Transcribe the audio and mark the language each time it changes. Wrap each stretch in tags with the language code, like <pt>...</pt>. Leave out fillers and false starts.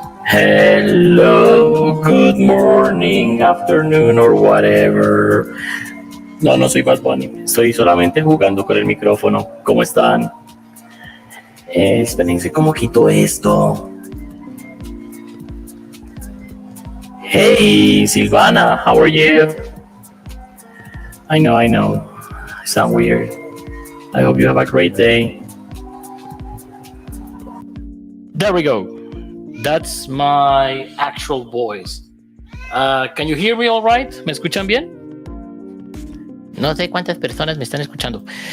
<en>Hello, good morning, afternoon or whatever.</en> <es>No soy Bad Bunny. Estoy solamente jugando con el micrófono. ¿Cómo están? Espérense cómo quito esto.</es> <en>Hey, Silvana, how are you? I know. I sound weird. I hope you have a great day. There we go. That's my actual voice. Can you hear me all right?</en> <es>¿Me escuchan bien? No sé cuántas personas me están escuchando.</es>